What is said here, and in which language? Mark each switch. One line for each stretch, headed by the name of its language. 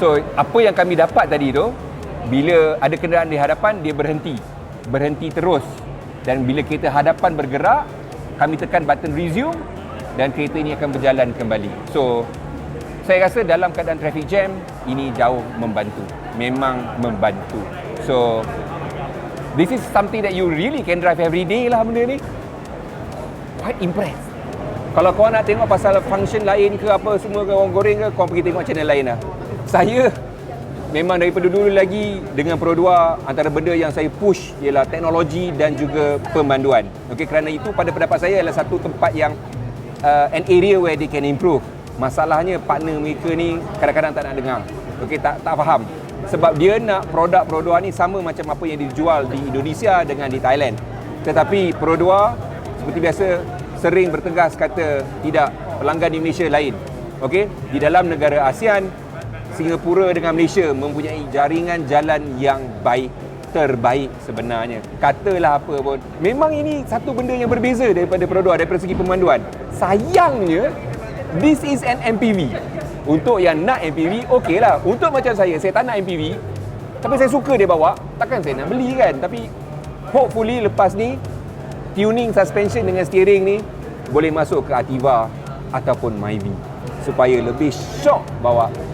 Malay: So apa yang kami dapat tadi tu, bila ada kenderaan di hadapan, dia berhenti terus, dan bila kereta hadapan bergerak, kami tekan button resume dan kereta ini akan berjalan kembali. So saya rasa dalam keadaan traffic jam ini jauh membantu, memang membantu.
English: So this is something that you really can drive every day
Malay: lah benda ni.
English: Quite impressed.
Malay: Kalau korang nak tengok pasal function lain ke apa semua ke, orang goreng ke, korang pergi tengok channel lain lah. Saya memang daripada dulu lagi dengan Pro 2, antara benda yang saya push ialah teknologi dan juga pemanduan. Okey, kerana itu pada pendapat saya adalah satu tempat yang
English: an area where they can improve.
Malay: Masalahnya partner mereka ni kadang-kadang tak nak dengar. Okey, tak faham. Sebab dia nak produk Pro 2 ni sama macam apa yang dijual di Indonesia dengan di Thailand. Tetapi Pro 2 seperti biasa sering bertegas kata tidak, pelanggan di Malaysia lain. Okey, di dalam negara ASEAN, Singapura dengan Malaysia mempunyai jaringan jalan yang terbaik sebenarnya. Katalah apa pun, memang ini satu benda yang berbeza daripada Pro 2 daripada segi pemanduan.
English: Sayangnya, this is an MPV.
Malay: Untuk yang nak MPV, okey lah. Untuk macam saya tak nak MPV, tapi saya suka dia bawa, takkan saya nak beli kan. Tapi hopefully lepas ni, tuning suspension dengan steering ni boleh masuk ke Ativa ataupun Myvi supaya lebih shock bawa.